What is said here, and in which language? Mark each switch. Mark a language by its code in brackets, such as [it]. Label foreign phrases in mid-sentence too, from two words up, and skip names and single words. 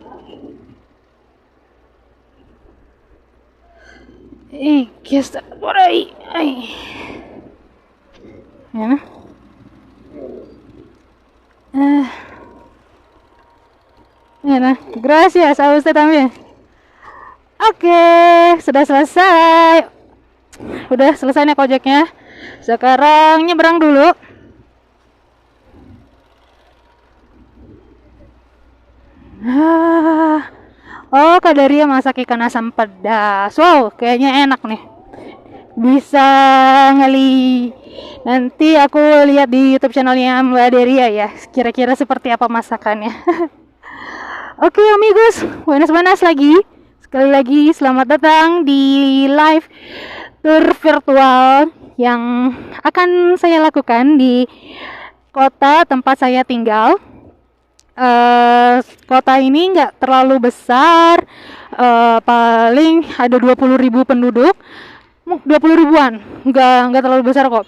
[es] Y que está por ahí. Ay. Ya, ¿no? Ya, gracias a usted también. [id] Oke, sudah selesai. Udah selesai nih ojeknya. Sekarang nyebrang dulu. Oh, Kak Daria masak ikan asam pedas. Wow, kayaknya enak nih. Bisa nanti aku lihat di YouTube channelnya Mbak Daria ya. Kira-kira seperti apa masakannya. Oke, [es] amigos, buenas lagi. [id] Sekali lagi selamat datang di live tour virtual yang akan saya lakukan di kota tempat saya tinggal. Kota ini nggak terlalu besar, paling ada 20.000 penduduk, 20.000-an, nggak terlalu besar kok.